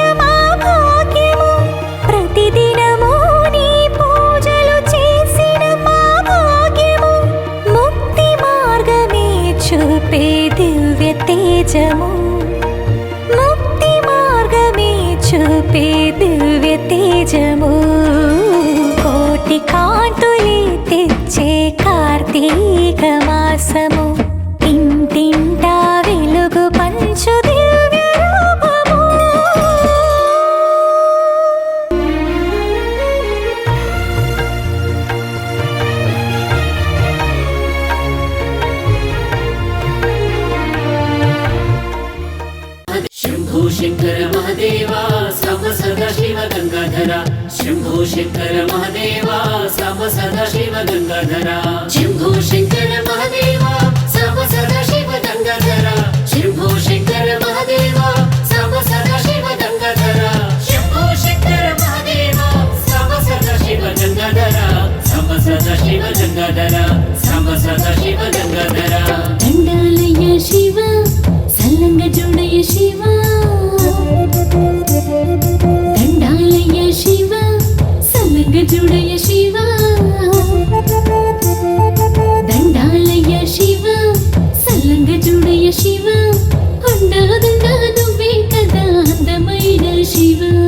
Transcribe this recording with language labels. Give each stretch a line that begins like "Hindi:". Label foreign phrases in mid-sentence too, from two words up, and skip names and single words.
Telugu: మా భాగ్యము ప్రతిదినము నీ పూజలు చేసిన మా భాగ్యము ముక్తి మార్గమే చూపే దివ్య తేజము ముక్తి మార్గమే చూపే దివ్య తేజము కోటి కాంతులే తెచ్చే కార్తీక మాసము ఇంటింటా వెలుగు పంచు దివ్య రూపము
Sanskrit: शंभो शंकर महादेवा साम सदा शिव गंगाधरा शंभो शंकर महादेवा साम सदा शिव गंगाधरा शंभो शंकर महादेवा साम सदा शिव गंगाधरा शंभो शंकर महादेवा साम सदा शिव गंगाधरा शंभो शंकर महादेवा साम सदा शिव गंगाधरा साम सदा शिव गंगाधरा साम सदा शिव गंगाधरा
Telugu: దండాలయ శివ సల్లంగ జోడయ శివ దండాలయ శివ సల్లంగ జోడయ శివ దండాలయ శివ సల్లంగ జోడయ శివ అండాదండ నువ్వే కదా అందమైన శివ